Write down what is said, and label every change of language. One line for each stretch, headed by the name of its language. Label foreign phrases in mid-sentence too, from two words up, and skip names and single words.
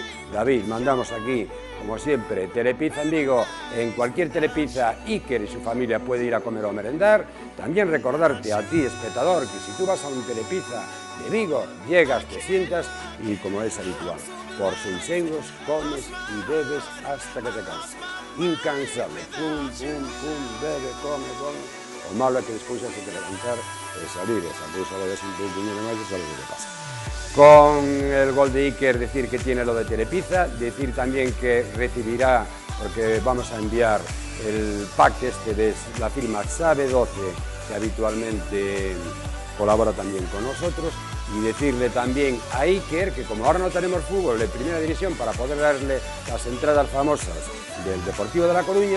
Spanish: David, mandamos aquí, como siempre, Telepizza en Vigo, en cualquier Telepizza, Iker y su familia puede ir a comer o a merendar. También recordarte a ti, espectador, que si tú vas a un Telepizza de Vigo, llegas, te sientas y, como es habitual, por 6 euros comes y bebes hasta que te canses. Incansable, pum, pum, pum, bebe, come.
Galician: O malo é que despois hai que levantar e salir, esa cousa vai ser un pouco máis e sabe o que pasa.
Spanish: Con el gol de Iker, decir que tiene lo de Telepizza, decir también que recibirá, porque vamos a enviar el pack este de la firma Sabe 12, que habitualmente colabora también con nosotros, y decirle también a Iker que como ahora no tenemos fútbol de primera división para poder darle las entradas famosas del Deportivo de La Coruña,